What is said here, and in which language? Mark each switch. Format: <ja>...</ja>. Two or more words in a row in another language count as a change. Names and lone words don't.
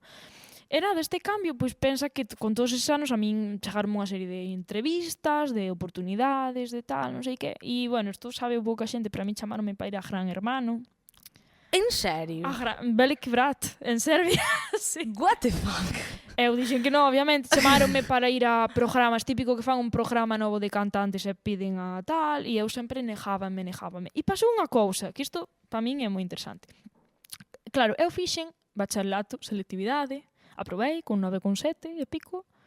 <gl>E nada, este cambio, pois pensa que con todos eses anos a min chegaron unha serie de entrevistas, de oportunidades, de tal, non sei que. E, bueno, isto sabe pouca xente, para min chamaronme para ir a Gran Hermano. En serio? Velik Brat, en Serbia. Sí.</gl> <en>What the fuck?</en> <gl>Eu dixen que non, obviamente, chamaronme para ir a programas, típico que fan un programa novo de cantantes e piden a tal, e eu sempre negábame. E pasou unha cousa, que isto para min é moi interesante. Claro, eu fixen bacharelato, selectividade, aprobei con 9,7 e pico.</gl>